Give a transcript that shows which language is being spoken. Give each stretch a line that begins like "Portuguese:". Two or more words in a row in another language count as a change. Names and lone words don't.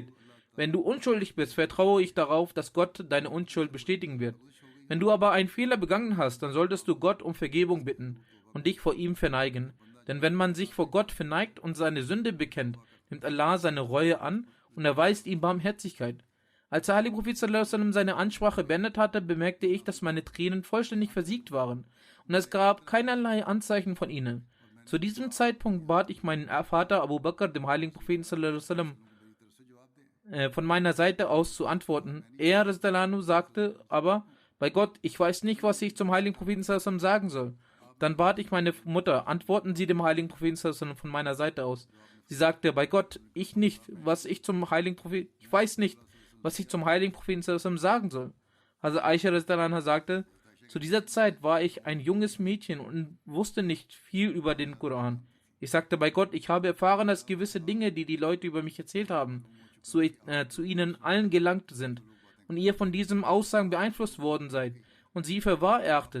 German: Wenn du unschuldig bist, vertraue ich darauf, dass Gott deine Unschuld bestätigen wird. Wenn du aber einen Fehler begangen hast, dann solltest du Gott um Vergebung bitten und dich vor ihm verneigen. Denn wenn man sich vor Gott verneigt und seine Sünde bekennt, nimmt Allah seine Reue an und erweist ihm Barmherzigkeit. Als der Heilige Prophet
Arabic: صلى الله عليه وسلم
German: seine Ansprache beendet hatte, bemerkte ich, dass meine Tränen vollständig versiegt waren und es gab keinerlei Anzeichen von ihnen. Zu diesem Zeitpunkt bat ich meinen Vater Abu Bakr, dem Heiligen Propheten
Arabic: صلى الله عليه وسلم,
German: von meiner Seite aus zu antworten. Er, Rastalanu, sagte aber, bei Gott, ich weiß nicht, was ich zum Heiligen Propheten
Arabic: صلى الله عليه وسلم
German: sagen soll. Dann bat ich meine Mutter, antworten Sie dem Heiligen Propheten
Arabic: صلى الله عليه وسلم
German: von meiner Seite aus. Sie sagte, bei Gott, ich nicht, was ich zum Heiligen Propheten, ich weiß nicht, was ich zum Heiligen Propheten
Arabic: صلى الله عليه وسلم
German: sagen soll. Also Aisha Rastalanu sagte, zu dieser Zeit war ich ein junges Mädchen und wusste nicht viel über den Koran. Ich sagte, bei Gott, ich habe erfahren, dass gewisse Dinge, die die Leute über mich erzählt haben, zu ihnen allen gelangt sind und ihr von diesen Aussagen beeinflusst worden seid und sie für wahr erachtet.